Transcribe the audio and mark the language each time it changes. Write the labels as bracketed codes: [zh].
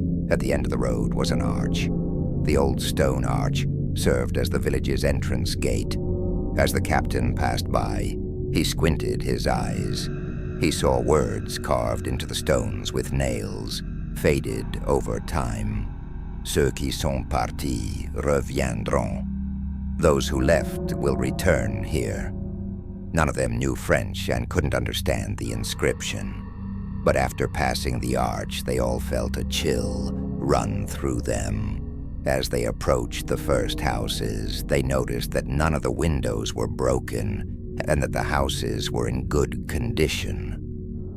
[en] At the end of the road was an arch. The old stone arch served as the village's entrance gate. As the captain passed by, he squinted his eyes. He saw words carved into the stones with nails, faded over time. [fr] Ceux qui sont partis reviendront. [en] Those who left will return here. None of them knew French and couldn't understand the inscription. But after passing the arch, they all felt a chill run through them. As they approached the first houses, they noticed that none of the windows were broken and that the houses were in good condition.